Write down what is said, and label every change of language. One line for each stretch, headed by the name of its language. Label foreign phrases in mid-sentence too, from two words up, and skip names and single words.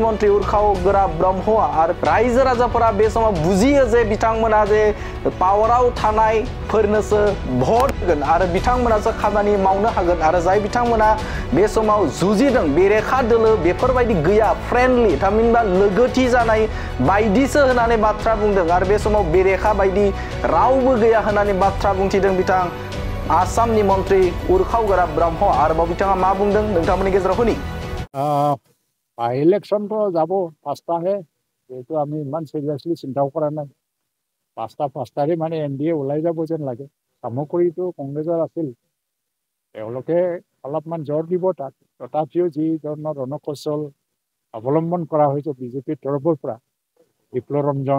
Bodo: मन्त्रि उरखावगोरा ब्रह्मआ आरो रायजो राजाफोरा बे समाव बुजियो जे बिथांमोना जे पावाराव थानायफोरनोसो भट होगोन आरो बिथांमोनासो खामानि मावनो हागोन आरो जाय बिथांमोना बे समाव जुजिदों बेरेखा दोलो बेफोरबायदि गैया फ्रेन्डलि थामहिनबा लोगोथि जानाय बायदिसो होननानै बाथ्रा बुंदों आरो बे समाव बेरेखा बायदि रावबो गैया होननानै बाथ्रा बुंथिदों बिथां आसामनि मन्त्रि उरखावगोरा ब्रह्म आरोबाव बिथाङा मा बुंदों नोंथांमोननि गेजेराव होनि
Assamese: इलेक्शन तो যাব পাঁচটাহে যেহেতু আমি ইমান সিরিয়াসলি চিন্তাও কৰা নাই পাঁচটাৰে মানে এনডিএ ওলাই যাব যেন লাগে সামগ্ৰীটো কংগ্ৰেছৰ আছিল তেওঁলোকে অলপমান জোৰ দিব তাত তথাপিও যি ধৰণৰ ৰণকৌশল অৱলম্বন কৰা হৈছে বিজেপিৰ তৰফৰ পৰা বিপ্লৱ ৰঞ্জন